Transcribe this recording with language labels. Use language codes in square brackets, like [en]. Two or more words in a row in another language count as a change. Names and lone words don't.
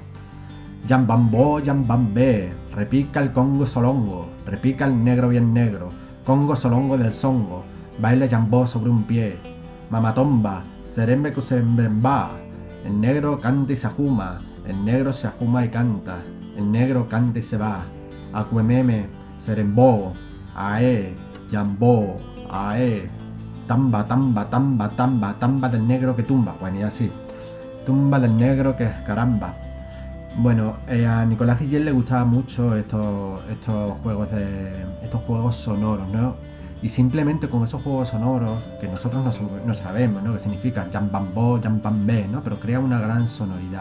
[es] Yambambó, yambambé, repica el congo solongo, repica el negro bien negro, congo solongo del songo, baila yambó sobre un pie, mamatomba, serembe cuserembemba, el negro canta y se ajuma, el negro se ajuma y canta, el negro canta y se va, acuememe, serembó, ae, yambó, ae, tamba, tamba, tamba, tamba, tamba del negro que tumba, bueno, y así, tumba del negro que es caramba. Bueno, a Nicolás Guillén le gustaban mucho estos juegos sonoros, ¿no? Y simplemente con esos juegos sonoros, que nosotros no sabemos, ¿no? Que significa jambambó, jambambé, ¿no? Pero crea una gran sonoridad.